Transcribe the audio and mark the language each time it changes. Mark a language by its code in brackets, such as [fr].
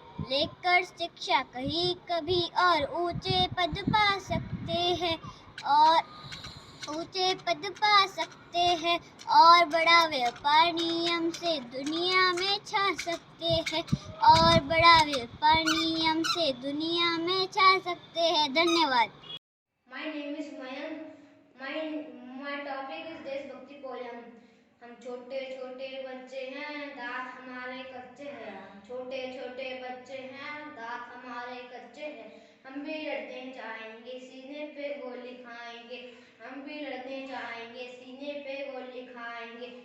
[hi] लेकर शिक्षा कहीं कभी और ऊंचे पद पा सकते हैं, और ऊंचे पद पा सकते हैं, और बड़ा व्यापार नियम से दुनिया में छा सकते हैं, और बड़ा व्यापार नियम से दुनिया में छा सकते हैं। धन्यवाद। [en] My name is Mayank. My topic is [hi] देशभक्ति पोयम। हम छोटे छोटे बच्चे हैं, दांत हमारे कच्चे हैं। हम छोटे छोटे बच्चे हैं, दांत हमारे कच्चे हैं। हम भी लड़ने जाएंगे, सीने पे गोली खाएंगे। हम भी लड़ने जाएंगे, सीने पे गोली खाएंगे।